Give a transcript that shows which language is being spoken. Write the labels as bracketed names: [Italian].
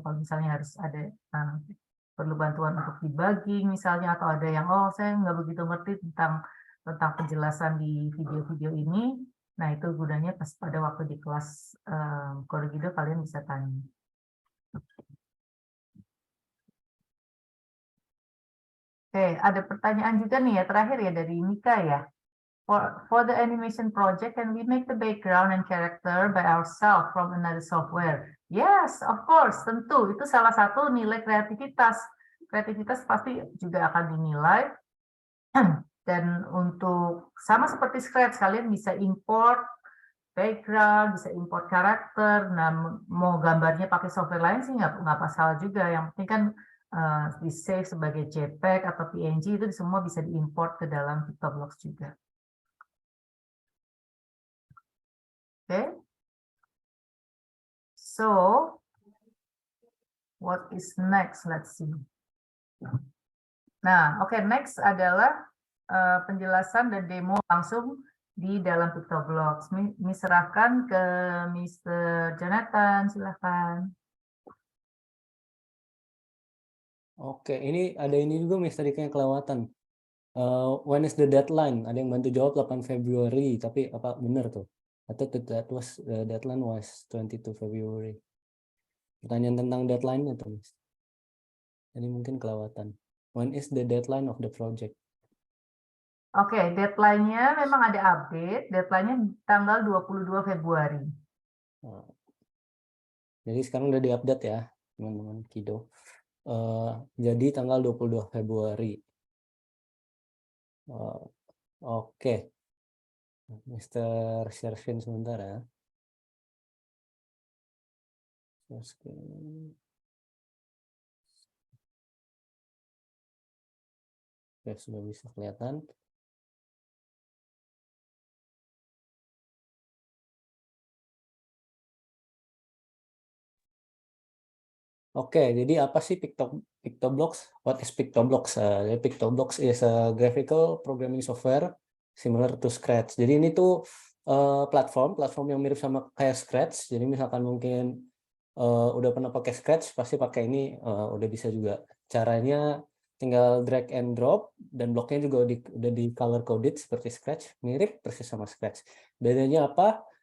[Indonesian] Kalau misalnya harus ada perlu bantuan untuk debugging misalnya, atau ada yang saya nggak begitu ngerti tentang penjelasan di video-video ini, nah itu gunanya pas pada waktu di kelas Kode Kidul kalian bisa tanya. Oke, ada pertanyaan juga nih ya, terakhir ya dari Mika ya. [English] For the animation project, can we make the background and character by ourselves from another software? Yes, of course, [Indonesian] tentu. Itu salah satu nilai kreativitas. Kreativitas pasti juga akan dinilai. Dan untuk sama seperti Scratch, kalian bisa import background, bisa import karakter. Nah, mau gambarnya pakai software lain sih nggak masalah juga. Yang penting kan di save sebagai JPEG atau PNG, itu semua bisa diimport ke dalam PictoBlocks juga. [English] Okay, so what is next? Let's see. [Indonesian] Nah, next adalah penjelasan dan demo langsung di dalam PictoBlocks. Ini serahkan ke Mr. Jonathan, silahkan. Oke, ini ada ini juga Mister Dika yang kelewatan. [English] When is the deadline? [Indonesian] Ada yang bantu jawab 8 Februari, tapi apa benar tuh? [English] I thought that was the deadline was 22 February. [Indonesian] Pertanyaan tentang deadline-nya tuh, Mas. Jadi mungkin kelewatan. [English] When is the deadline of the project? [Indonesian] Oke, deadline-nya memang ada update. Deadline-nya tanggal 22 Februari. Jadi sekarang udah diupdate ya, teman-teman Kido. Jadi tanggal 22 Februari. Oke. Mr. share screen sebentar ya. Share screen. Oke, sudah bisa kelihatan. Oke, jadi apa sih PictoBlocks? [English] What is PictoBlocks? PictoBlocks is a graphical programming software similar to Scratch. [Indonesian] Jadi ini tuh platform yang mirip sama kayak Scratch. Jadi misalkan mungkin udah pernah pakai Scratch, pasti pakai ini udah bisa juga. Caranya tinggal drag and drop, dan bloknya juga udah di color coded seperti Scratch, mirip persis sama Scratch. Bedanya apa?